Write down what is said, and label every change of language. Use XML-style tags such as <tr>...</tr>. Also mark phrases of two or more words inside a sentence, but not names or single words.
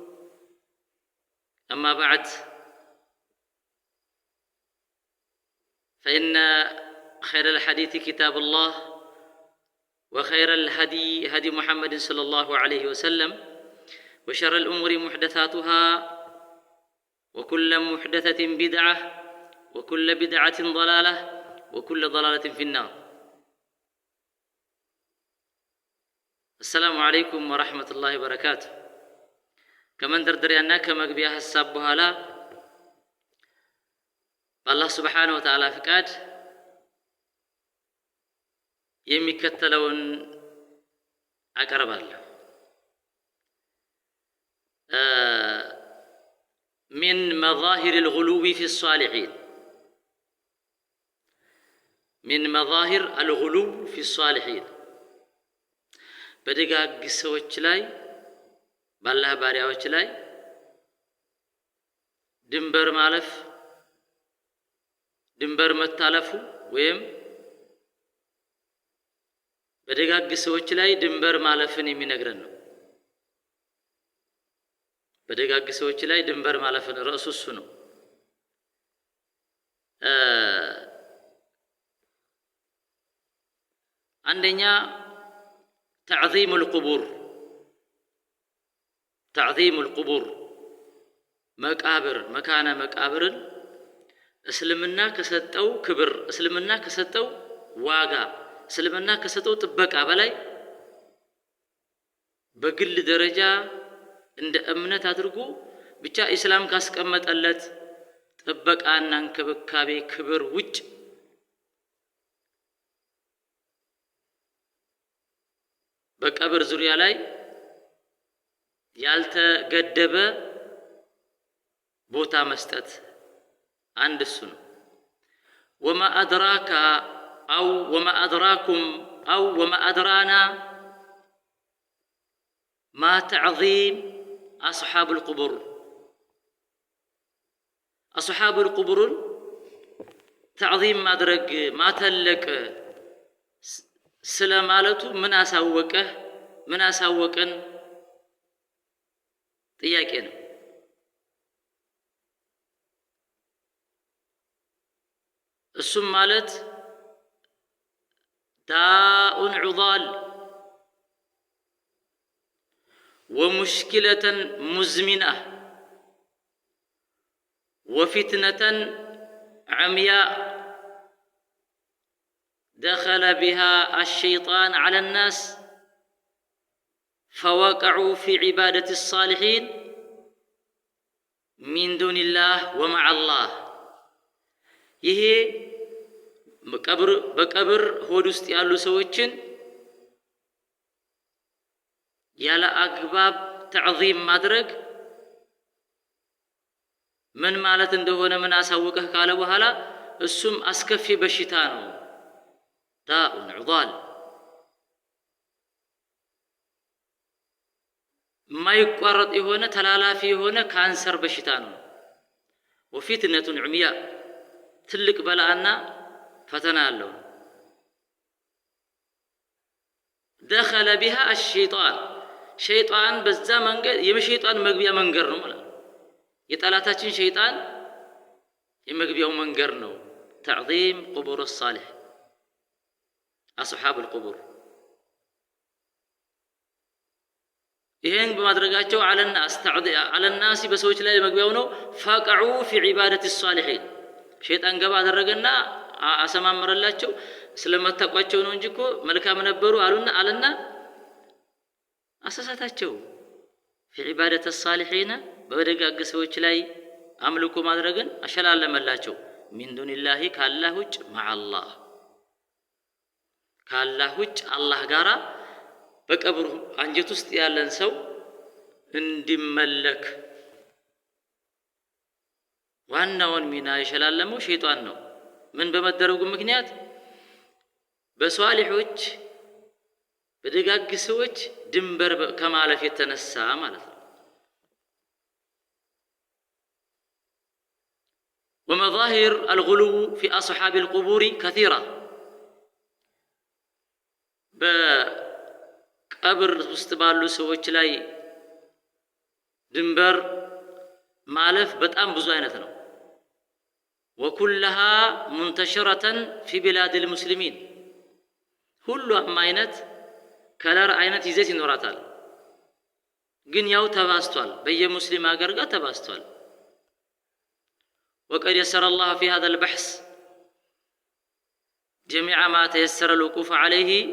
<ar>أما بعد، فإن خير الحديث كتاب الله، وخير الهدي هدي محمد صلى الله عليه وسلم، وشر الأمور محدثاتها، وكل محدثة بدعة، وكل بدعة ضلالة، وكل ضلالة في النار. السلام عليكم ورحمة الله وبركاته. كمان دردريانا كما قبيها السابوها لا الله سبحانه وتعالى فقاد</ar> <am>የሚከተለውን አቀርባለሁ።</am> <ar>من مظاهر الغلو في الصالحين من مظاهر الغلو في الصالحين</ar> <am>በደጋግ ሰዎች ላይ ባላህ ባሪያዎች ላይ ድንበር ማለፍ ድንበር መታለፉ ወይም በደጋግ ሰዎች ላይ ድንበር ማለፍን የሚነግረን ነው። በደጋግ ሰዎች ላይ ድንበር ማለፍን ርዕሱ እሱ ነው። አንደኛ</am> <ar>تعظيم القبور</ar> <am>መቃብር መካነ መቃብርን እስልምና ከሰጠው ክብር፣ እስልምና ከሰጠው ዋጋ፣ እስልምና ከሰጠው ጥበቃ በላይ በግል ደረጃ እንደ እምነት አድርጎ ብቻ ኢስላም ካስቀመጠለት ጥበቃና እንክብካቤ ክብር ውጭ በቀብር ዙሪያ ላይ ያልተገደበ ቦታ መስጠት አንድ እሱ ነው።</am> <ar>وما أدراك أو وما أدراكم أو وما أدرانا ما تعظيم أصحاب القبور أصحاب القبور تعظيم</ar> <am>ማድረግ ማተለቅ ስለማለቱ ምን አሳወቀን ጥያቄ ነው። እሱም ማለት</am> <ar>داء عضال ومشكلة مزمنة وفتنة عمياء دخل بها الشيطان على الناس فوقعوا في عبادة الصالحين من دون الله ومع الله.</ar> <am>ይሄ በቀብር ሆድ ውስጥ ያሉ ሰዎችን ያለ አግባብ ተዕዚም ማድረግ ምን ማለት እንደሆነ ምን አሳወቀህ ካለ በኋላ እሱም አስከፊ በሽታ ነው።</am> <ar>داء عضال</ar> <am>ማይቋረጥ የሆነ ተላላፊ የሆነ ካንሰር በሽታ ነው።</am> <ar>وفتنة عمياء</ar> <am>ትልቅ በላአና ፈተና አለው።</am> <ar>دخل بها الشيطان</ar> <am>ሸይጣን በዛ መንገድ የሸይጣን መግቢያ መንገድ ነው ማለት ነው። የጠላታችን ሸይጣን የመግቢያው መንገድ ነው።</am> <ar>تعظيم قبور الصالح أصحاب القبور</ar> <am>ይሄን በማድረጋቸው</am> <ar>على الناس</ar> <am>በሰዎች ላይ መግቢያው ነው።</am> <ar>فقعوا في عبادة الصالحين</ar> <am>ሸይጣን ገባ አደረገና አሰማመረላቸው። ስለማታቋቸው ነው እንጂ እኮ መልካም ነበሩ አለና አሳሳታቸው።</am> <ar>في عبادة الصالحين</ar> <am>በደጋግ ሰዎች ላይ አምልኮ ማድረግን አሸላለመላቸው።</am> <ar>من دون الله</ar> <am>ካላህ ውጭ</am> <ar>مع الله</ar> <am>ካላህ ውጭ አላህ ጋራ በቀብሩ አንጀት ውስጥ ያለን ሰው እንዲመለክ ዋናውን ሚና የሸላለመው ሸይጣን ነው። ምን በመደረጉ ምክንያት በሷሊሖች በደጋግ ሰዎች ድንበር ከማለፍ የተነሳ ማለት ነው።</am> <ar>ومظاهر الغلو في أصحاب القبور كثيرة</ar> <am>በቀብር ውስጥ ባሉ ሰዎች ላይ ድንበር ማለፍ በጣም ብዙ አይነት ነው።</am> <ar>وكلها منتشرة في بلاد المسلمين</ar> <am>ሁሉም አይነት ከለር አይነት ይዘት ይኖራታል። ግን ያው ተባስቷል፣ በየሙስሊም ሀገር ጋር ተባስቷል።</am> <ar>وقد يسر الله في هذا البحث جميع ما تيسر الوقوف عليه</ar>